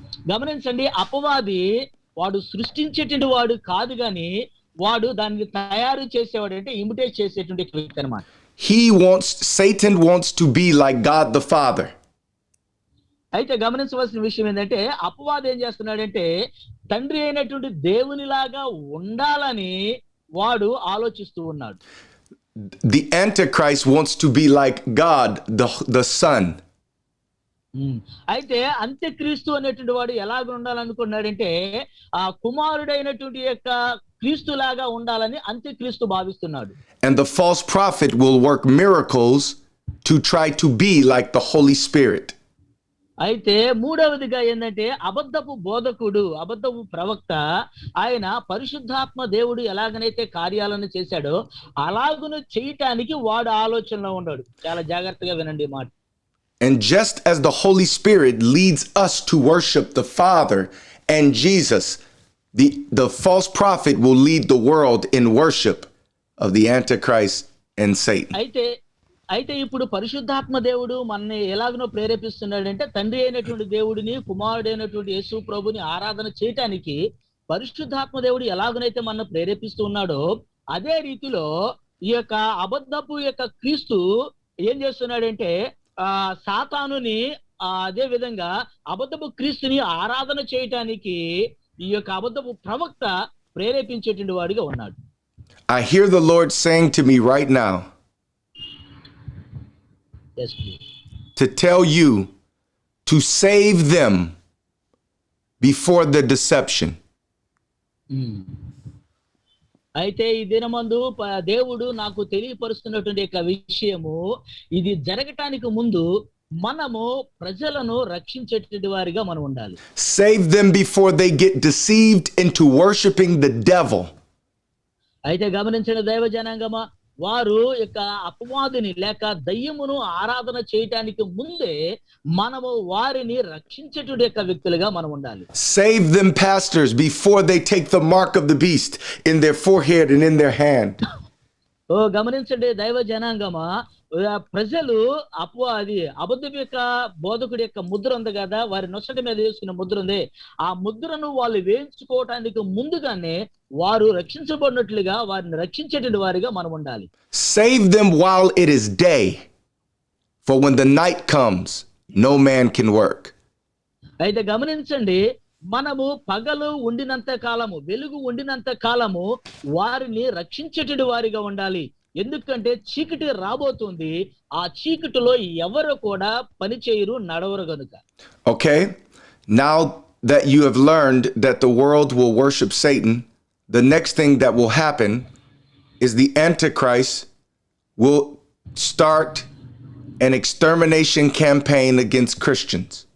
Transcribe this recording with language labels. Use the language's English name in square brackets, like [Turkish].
[Telugu] గమనించండి, అపవాది వాడు సృష్టించేటువంటి వాడు కాదు గాని వాడు దాన్ని తయారు చేసేవాడు, అంటే ఇమిటేట్ చేసేటువంటి వ్యక్తి అన్నమాట. [English] Satan wants to be like God the Father. [Telugu] అయితే గమనించవలసిన విషయం ఏంటంటే, అపవాది ఏం చేస్తున్నాడంటే తండ్రి అయినటువంటి దేవునిలాగా ఉండాలని వాడు ఆలోచిస్తూ ఉన్నాడు. [English] The Antichrist wants to be like God the Son. [Telugu] అయితే అంత్యక్రీస్తు అనేటువంటి వాడు ఎలాగ ఉండాలనుకున్నాడంటే ఆ కుమారుడైనటువంటి యొక్క క్రీస్తు లాగా ఉండాలని అంత్యక్రీస్తు భావిస్తున్నాడు. [English] And the false prophet will work miracles to try to be like the Holy Spirit. [Telugu] అయితే మూడవదిగా ఏంటంటే అబద్ధపు బోధకుడు, అబద్ధపు ప్రవక్త, ఆయన పరిశుద్ధాత్మ దేవుడు ఎలాగనైతే కార్యాలను చేశాడో అలాగును చేయటానికి వాడు ఆలోచనలో ఉన్నాడు. చాలా జాగ్రత్తగా వినండి ఈ మాట. [English] And just as the Holy Spirit leads us to worship the Father and Jesus, the false prophet will lead the world in worship of the Antichrist and Satan. [Telugu] అయితే ఇప్పుడు పరిశుద్ధాత్మ దేవుడు మనని ఎలాగనో ప్రేరేపిస్తున్నాడంటే తండ్రి అయినటువంటి దేవుడిని, కుమారుడైనటువంటి యేసు ప్రభుని ఆరాధన చేయటానికి పరిశుద్ధాత్మ దేవుడు ఎలాగనైతే మనల్ని ప్రేరేపిస్తూ ఉన్నాడో అదే రీతిలో ఈ యొక్క అబద్ధపు యొక్క క్రీస్తు ఏం చేస్తున్నాడంటే సాతానుని అదే విధంగా అబద్ధపు క్రీస్తుని ఆరాధన చేయటానికి ఈ యొక్క అబద్ధపు ప్రవక్త ప్రేరేపించేటువంటి వాడిగా ఉన్నాడు. [English] I hear the Lord saying to me right now, yes, please, to tell you to save them before the deception. [Telugu] అయితే ఈ దినమందు దేవుడు నాకు తెలియపరుస్తున్నటువంటి యొక్క విషయము ఇది జరగటానికి ముందు మనము ప్రజలను రక్షించేటువంటి వారిగా మనం ఉండాలి. [English] Save them before they get deceived into worshiping the devil. [Telugu] అయితే గమనించిన దైవ జనాంగమా, వారు యొక్క అపవాదిని లేక దయ్యమును ఆరాధన చేయటానికి ముందే మనము వారిని రక్షించేటువంటి యొక్క వ్యక్తులుగా మనం ఉండాలి. [English] Save them, pastors, before they take the mark of the beast in their forehead and in their hand. [Telugu] గమనించండి దైవ జనాంగమా, ప్రజలు అబద్ధం యొక్క బోధకుడి యొక్క ముద్ర ఉంది కదా, వారి నొసటి మీద వేసుకున్న ముద్ర ఉంది. ఆ ముద్రను వాళ్ళు వేయించుకోవటానికి ముందుగానే వారు రక్షించబడినట్లుగా వారిని రక్షించేటువంటి వారిగా మనం ఉండాలి. [English] Save them while it is day, for when the night comes, no man can work. [Telugu] అయితే గమనించండి, మనము పగలు ఉండినంత కాలము, వెలుగు ఉండినంత కాలము వారిని రక్షించేటువంటి వారిగా ఉండాలి. ఎందుకంటే చీకటి రాబోతుంది, ఆ చీకటిలో ఎవరు కూడా పని చేయరు, నడవరు గనుక. [English] Okay, now that you have learned that the world will worship Satan, the next thing that will happen is the Antichrist will start an extermination campaign against Christians.